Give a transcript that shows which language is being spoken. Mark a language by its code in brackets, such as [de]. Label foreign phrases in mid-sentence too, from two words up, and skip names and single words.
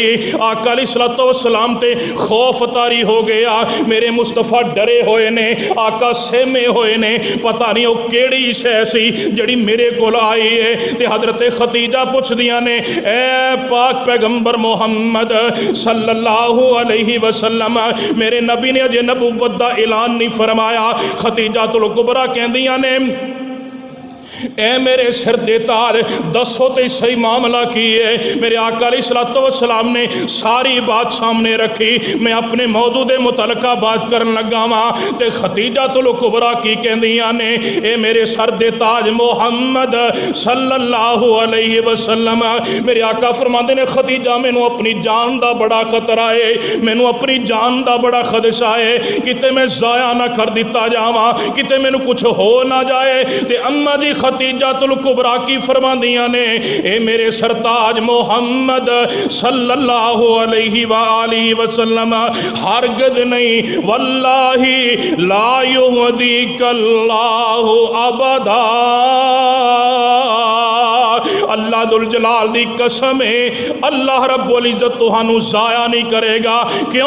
[pa] آقا علیہ الصلاۃ والسلام تے خوف طاری ہو گیا. میرے مصطفیٰ ڈرے ہوئے نے، آقا سہمے ہوئے نے، پتہ نہیں او کیہڑی شے سی جیہڑی میرے کول آئی ہے. تے حضرت خدیجہ پچھدیاں نے اے پاک پیغمبر محمد صلی اللہ علیہ وسلم, میرے نبی نے اجے نبوت دا اعلان نہیں فرمایا. خدیجۃ الکبریٰ کہندیاں نے اے میرے سر دے تاج، دسو تو سہی معاملہ کی ہے. میرے آقا علیہ الصلاۃ والسلام نے ساری بات سامنے رکھی. میں اپنے موضوع دے متعلق بات کرن لگا واں تے خدیجۃ الکبریٰ کی کہندیاں نے، اے میرے سر دے تاج محمد صلی اللہ علیہ وسلم, میرے آقا فرماتے نے خدیجہ مینوں اپنی جان دا بڑا خطرہ ہے، مینوں اپنی جان دا بڑا خدشہ ہے، کتے میں ضائع نہ کر دتا جاواں، کتے مینوں کجھ ہو نہ جائے. تے اماں جی خدیجۃ الکبریٰ کی فرماندیاں نے، اے میرے سرتاج محمد صلی اللہ علیہ وآلہ وسلم, ہرگز نہیں, [ar] والله لا يخزيك الله أبدا, [pa] اللہ ذوالجلال دی قسم ہے، اللہ رب العزت تہانوں ضائع نہیں کرے گا. کیوں?